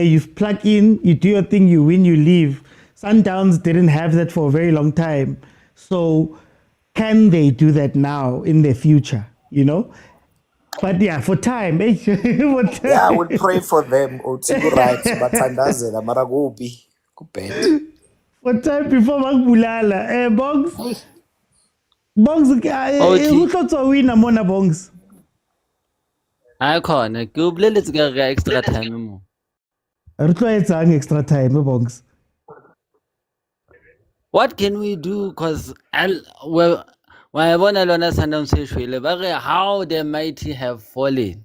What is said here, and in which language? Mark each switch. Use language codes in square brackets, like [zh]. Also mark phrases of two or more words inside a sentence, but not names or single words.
[en] You plug in, you do your thing, you win, you leave. Sundowns didn't have that for a very long time. So can they do that now in the future, you know? But yeah, for time. Yeah, I will pray for them. Right, but kubet. For time before Magbulala. Bongs. Bongs, who thought to win Mona Bongs? I can't. Let's get extra time mo. It's extra time, Bongs. What can we do? Because well, when I want to learn how the mighty have fallen.